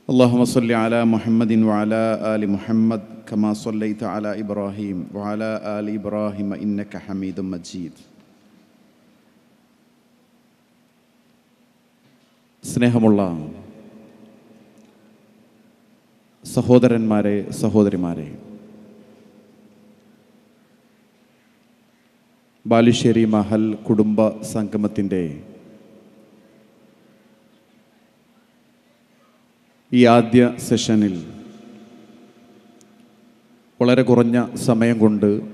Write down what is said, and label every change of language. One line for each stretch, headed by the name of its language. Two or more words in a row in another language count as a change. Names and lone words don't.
Arabic: اللهم صل على محمد وعلى آل محمد كما صليت على إبراهيم وعلى آل إبراهيم إنك حميد مجيد.
Malayalam: സ്നേഹമുള്ള സഹോദരന്മാരെ, സഹോദരിമാരെ, ബാലുശ്ശേരി മഹൽ കുടുംബ സംഗമത്തിൻ്റെ ഈ ആദ്യ സെഷനിൽ വളരെ കുറഞ്ഞ സമയം കൊണ്ട്